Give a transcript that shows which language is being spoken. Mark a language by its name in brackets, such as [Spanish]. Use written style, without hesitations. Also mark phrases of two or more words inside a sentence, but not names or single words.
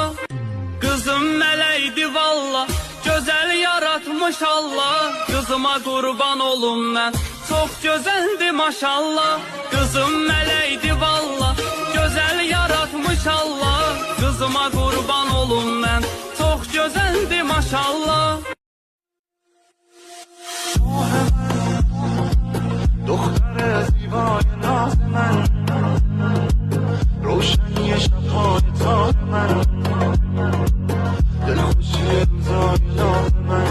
[Azerbaijani] Kızım mələkdi valla, gözəl yaratmış Allah. Kızıma qurban olum mən, çox gözəldi maşallah. Kızım mələkdi valla, gözəl yaratmış Allah. Kızıma qurban olum mən, çox gözəldi maşallah. [Persian] دختر زیبای ناز من، روشنی شب‌های تار من، دلخوشی روزای یاد من.